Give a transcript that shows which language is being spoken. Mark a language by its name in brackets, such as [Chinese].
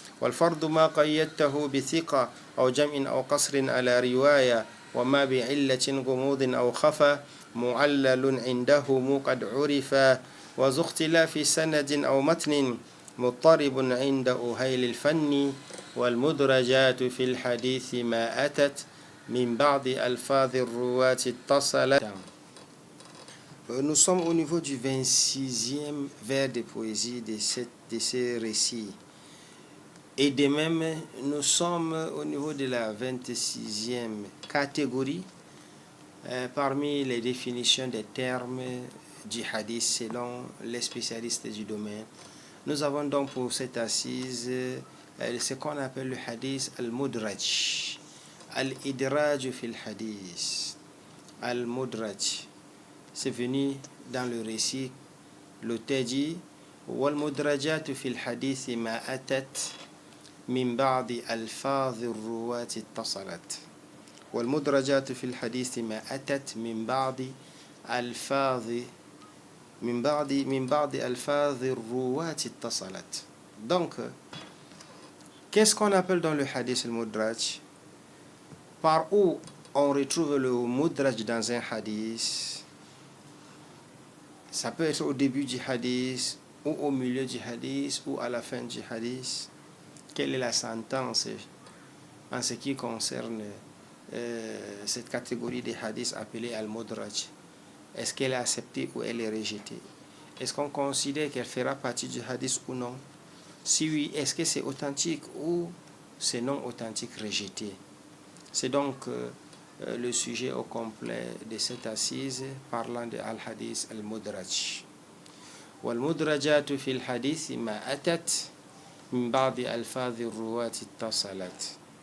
[Arabic] والفرد ما قيدته بثقة أو جمع أو قصر على رواية وما بعلة غموض أو خفى معلل عندهم قد عرفا وذو اختلاف سند أو متن مضطرب عند أهيل الفن والمدرجات في الحديث ما أتت من بعض ألفاظ الرواة اتصلت. [French] Nous sommes au niveau du 26e vers de poésie de ces récits. Et de même, nous sommes au niveau de la 26e catégorie parmi les définitions des termes du hadith selon les spécialistes du domaine. Nous avons donc pour cette assise ce qu'on appelle le hadith al-mudraj. [Arabic] Al-idraj fil hadith. Al-mudraj. [French] C'est venu dans le récit. L'auteur dit [Arabic] wal-mudrajat fil hadith ma atat min ba'di alfaz ar-ruwat ittasalat. والمدرجات في الحديث ما أتت من بعض ألفاظ الرواة اتصلت. [French] Donc, qu'est-ce qu'on appelle dans le hadith al-mudraj? Par où on retrouve le mudraj dans un hadith? Ça peut être au début du hadith, ou au milieu du hadith, ou à la fin du hadith. Quelle est la sentence en ce qui concerne cette catégorie des hadiths appelés al-mudraj? Est-ce qu'elle est acceptée ou elle est rejetée? Est-ce qu'on considère qu'elle fera partie du hadith ou non? Si oui, est-ce que c'est authentique ou c'est non authentique, rejeté? C'est donc le sujet au complet de cette assise parlant de al-hadith al-mudraj. [Arabic] والمدرجات في الحديث ما أتت من بعض ألفاظ الرواة اتصلت.